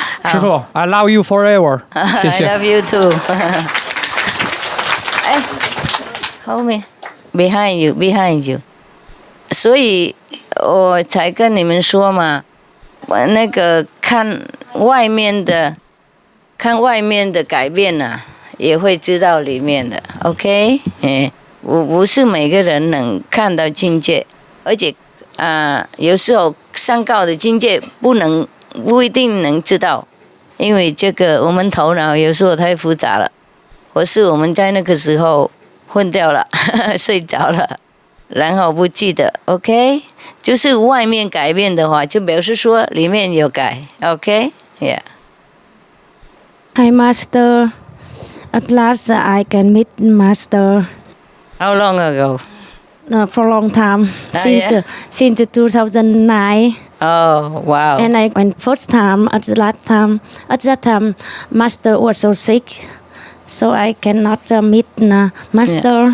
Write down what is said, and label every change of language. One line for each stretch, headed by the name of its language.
English: 师父 ，I love you forever。
Chinese: 谢谢。
English: I love you too 后面 ，behind you。
Chinese: 所以我才跟你们说嘛，那个看外面的改变也会知道里面的 ，OK， 我不是每个人能看到境界，而且有时候上高的境界不一定能知道，因为这个我们头脑有时候太复杂了，或是我们在那个时候混掉了，睡着了，然后不记得 ，OK， 就是外面改变的话，就表示说里面有改 ，OK，Yeah。
English: Hi Master. At last, I can meet Master. How long ago? For a long time, since 2009. Oh, wow. And I went first time. At that time, Master was so sick, so I cannot meet Master.